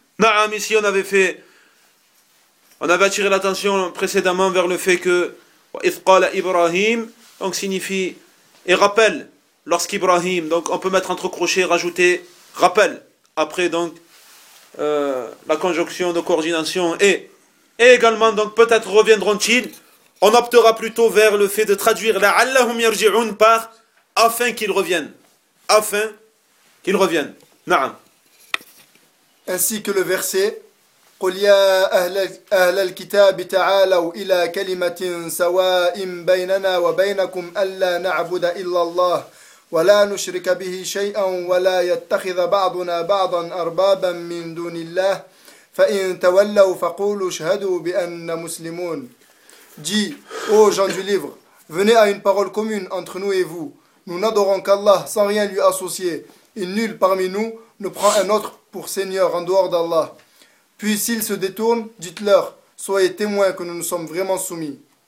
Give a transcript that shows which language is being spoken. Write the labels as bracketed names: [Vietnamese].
[French] Naam, ici on avait attiré l'attention précédemment vers le fait que [Arabic] Ith qala Ibrahim, [French] donc signifie et rappelle, lorsqu'Ibrahim, donc on peut mettre entre crochets, rajouter rappel, après donc la conjonction de coordination et également, donc peut-être reviendront-ils, on optera plutôt vers le fait de traduire [Arabic] la'allahum yarji'un [French] par afin qu'ils reviennent. Afin qu'ils reviennent. Na'am. Ainsi que le verset [Arabic] قل يا أهل الكتاب تعالوا إلى كلمة سواء بيننا وبينكم ألا نعبد إلا الله ولا نشرك به شيئا ولا يتخذ بعضنا بعضا أربابا من دون الله فإن تولوا فقولوا اشهدوا بأن مسلمون. [French] Dis, ô gens du livre, venez à une parole commune entre nous et vous. Nous n'adorons qu'Allah sans rien lui associer, et nul parmi nous ne prend un autre pour Seigneur en dehors d'Allah. Puis s'ils se détournent, dites-leur, soyez témoins que nous nous sommes vraiment soumis.